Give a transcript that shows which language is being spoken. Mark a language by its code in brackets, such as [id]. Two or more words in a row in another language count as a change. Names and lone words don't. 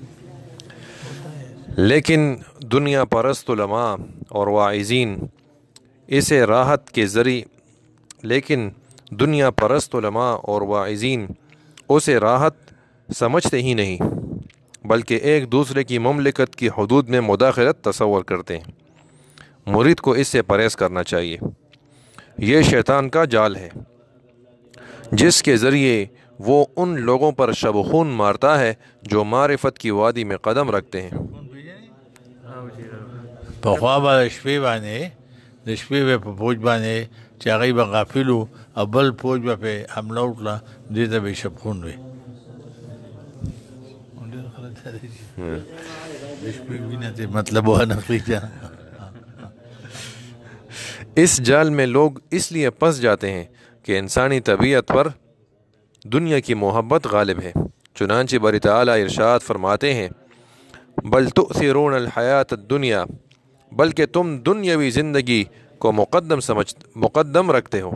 [ur] لیکن دنیا پرست علماء اور واعظین اسے راحت کے ذریعے اسے راحت سمجھتے ہی نہیں بلکہ ایک دوسرے کی مملکت کی حدود میں مداخلت تصور کرتے ہیں۔ مرید کو اس سے پرہیز کرنا چاہیے۔ یہ شیطان کا جال ہے جس کے ذریعے وہ ان لوگوں پر شب و خون مارتا ہے جو معرفت کی وادی میں قدم رکھتے ہیں۔ [ps] پخواب شپې باندې د شپې به په فوج باندې چې هغوی به غافل وو او بل فوج به پرې حمله وکړه، دې ته به شبخون وي. د شپې وینه ته مطلب وانه [ur] اس جال میں لوگ اس لیے پھنس جاتے ہیں کہ انسانی طبیعت پر دنیا کی محبت غالب ہے۔ چنانچہ باری تعالیٰ ارشاد فرماتے ہیں [ar] بل تؤثرون الحیات الدنیا، [ur] بلکہ تم دنیاوی زندگی کو مقدم رکھتے ہو۔